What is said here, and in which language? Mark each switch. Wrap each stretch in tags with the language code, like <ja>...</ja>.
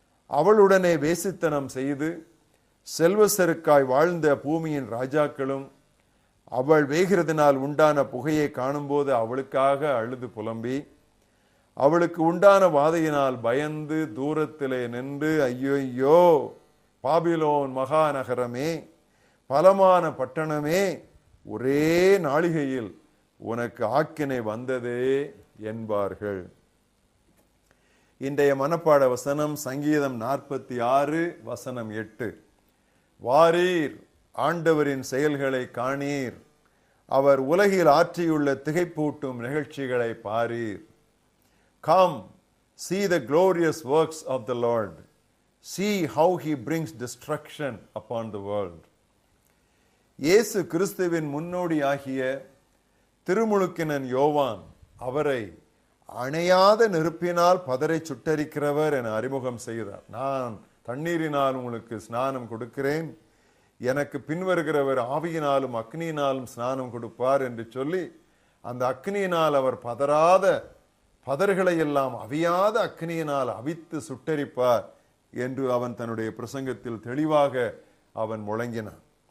<ta>அவளுடனே வேசித்தனம் செய்து செல்வ செருக்காய் வாழ்ந்த பூமியின் ராஜாக்களும் அவள் வேகிறதினால் உண்டான புகையை காணும்போது அவளுக்காக அழுது புலம்பி அவளுக்கு உண்டான வாதையினால் பயந்து தூரத்திலே நின்று, ஐயோ பாபிலோன் மகாநகரமே, பலமான பட்டணமே, ஒரே நாளிகையில் உனக்கு ஆக்கினை வந்ததே என்பார்கள். இன்றைய மனப்பாட வசனம் சங்கீதம் 46 வசனம் 8. வாரீர், ஆண்டவரின் செயல்களை காணீர், அவர் உலகில் ஆற்றியுள்ள திகைப்பூட்டும் நிகழ்ச்சிகளை பாரீர்.</ta> <en>Come, see the glorious works of the Lord. See how he brings destruction upon the world.</en> <ta>இயேசு கிறிஸ்துவின் முன்னோடியாகிய திருமுழுக்கினன் யோவான் அவரை அணையாத நெருப்பினால் பதரை சுட்டரிக்கிறவர் என அறிமுகம் செய்தார். நான் தண்ணீரினால் உங்களுக்கு ஸ்நானம் கொடுக்கிறேன், எனக்கு பின்வருகிறவர் ஆவியினாலும் அக்னியினாலும் ஸ்நானம் கொடுப்பார் என்று சொல்லி அந்த அக்னியினால் அவர் பதறாத பதர்களை எல்லாம் அவியாத அக்னியினால் அவித்து சுட்டரிப்பார் என்று அவன் தன்னுடைய பிரசங்கத்தில் தெளிவாக அவன் முழங்கினான்.</ta>